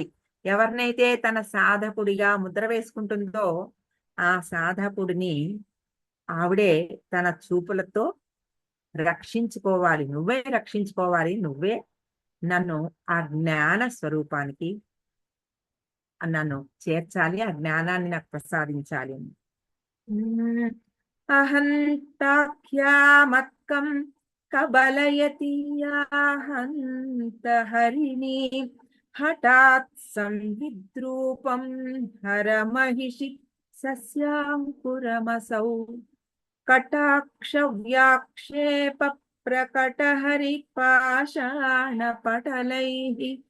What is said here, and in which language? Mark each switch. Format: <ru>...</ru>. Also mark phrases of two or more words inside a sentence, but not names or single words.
<te>ఎవరినైతే తన సాధకుడిగా ముద్ర వేసుకుంటుందో ఆ సాధకుడిని ఆవిడే తన చూపులతో రక్షించుకోవాలి. నువ్వే రక్షించుకోవాలి, నువ్వే నన్ను ఆ జ్ఞాన స్వరూపానికి నన్ను చేర్చాలి, ఆ జ్ఞానాన్ని నాకు ప్రసాదించాలి అని.</te> <sa>अहन्ताख्यामत्कं कबलयति याहन्त हरिणी हठात् संविद्रूपं हरमहिषि सस्याङ्कुरमसौ कटाक्षव्याक्षेप प्रकटहरिपाषाणपटलैः</sa>